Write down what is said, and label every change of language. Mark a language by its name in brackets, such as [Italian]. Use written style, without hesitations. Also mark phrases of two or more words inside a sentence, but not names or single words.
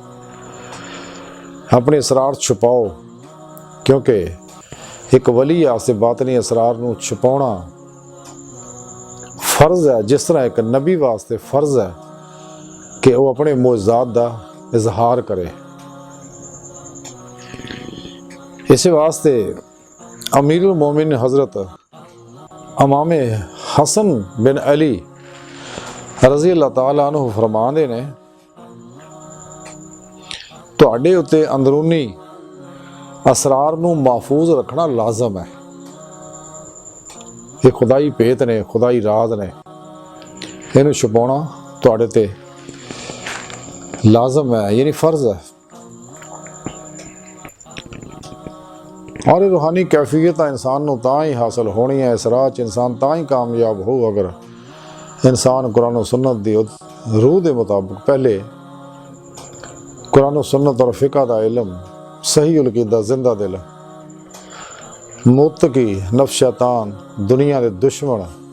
[Punjabi] اپنے اسرار چھپاؤ، کیونکہ اک ولی آستے باطنی اسرار نوں چھپاؤنا فرض ہے، جس طرح اک نبی واسطے فرض ہے کہ وہ اپنے معجزات دا اظہار کرے. اس واسطے امیر المومن حضرت امام حسن بن علی [Arabic] رضي الله تعالى عنه [Punjabi] فرماندے نے تہاڈے اتے اندرونی اسرار نوں محفوظ رکھنا لازم ہے. یہ خدائی بھیت نے، خدائی راز نے، انہوں چھپاؤنا تہاڈے تے لازم ہے، یعنی فرض ہے. اور روحانی کیفیت انسان نوں تاں ہی حاصل ہونی ہے، اس راہ چ انسان تاں ہی کامیاب ہو اگر انسان قرآن اور سنت دی روح کے مطابق پہلے قرآن اور سنت اور فقہ دا علم، صحیح العقیدہ، زندہ دل، متقی، نفس شیطان، دنیا کے دشمن,